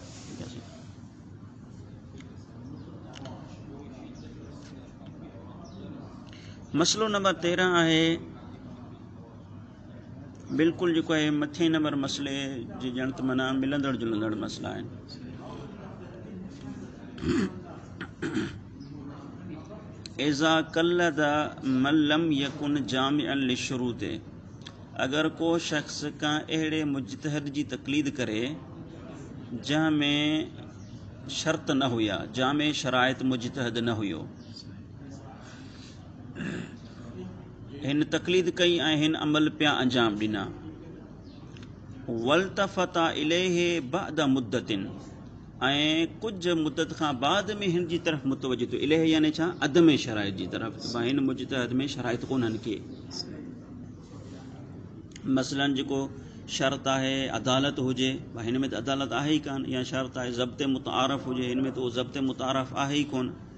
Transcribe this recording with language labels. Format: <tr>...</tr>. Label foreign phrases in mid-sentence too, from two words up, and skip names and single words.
<sd>मसइलो नंबर 13 आहे, बिल्कुलु जेको आहे मथे नंबर मसइले जी ॼण त माना मिलंदड़ जुलंदड़ मसइला आहिनि।</sd> <ar>إذا قلد من لم يكن جامعا للشروط,</ar> <sd>अगरि को शख़्स का अहिड़े मुजतहिद जी तक़लीद करे जंहिंमें शर्त न हुया, जामे शराइत मुजतहिद न हुयो, हिन तक़लीद कई ऐं हिन अमल पिया अंजाम ॾिना,</sd> <ar>والتفت إليه بعد مدة,</ar> <sd>ऐं कुझु मुद्दत खां बाद में हिन जी तरफ़ मुतवजो थियो, इलैहि यानी छा, अदम शराइत जी तरफ़, भाई हिन मुजतहिद में शराइत कोन्हनि के। मसलन जेको शर्त आहे अदालत हुजे, भाई हिन में त अदालत आहे ई कान, या शर्त आहे ज़ब्त मुतारफ़ हुजे, हिन में त उहो ज़ब्त मुतारफ़ आहे ई कोन।</sd>